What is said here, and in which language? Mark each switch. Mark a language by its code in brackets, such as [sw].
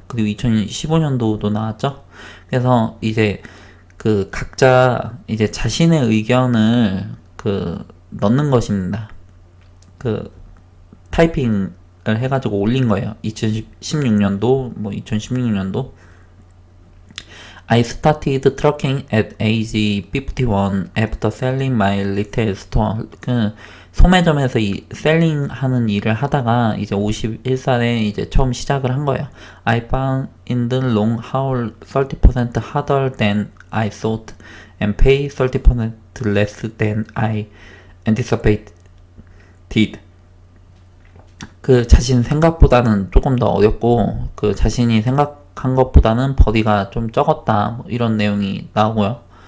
[ko] 그리고 2015년도도 나왔죠. 그래서 이제 그 각자 이제 자신의 의견을 넣는 것입니다. 타이핑을 해가지고 올린 거예요. 2016년도, 뭐 2016년도. [en] I started trucking at age 51 after selling my retail store. [ko] 그 소매점에서 이 셀링 하는 일을 하다가 이제 51살에 이제 처음 시작을 한 거예요. [en] I found in the long haul 30% harder than I thought and pay 30% less than I anticipated. [ko] 그 자신 생각보다는 조금 더 어렵고 그 자신이 생각한 것보다는 버디가 좀 적었다 뭐 이런 내용이 나오고요.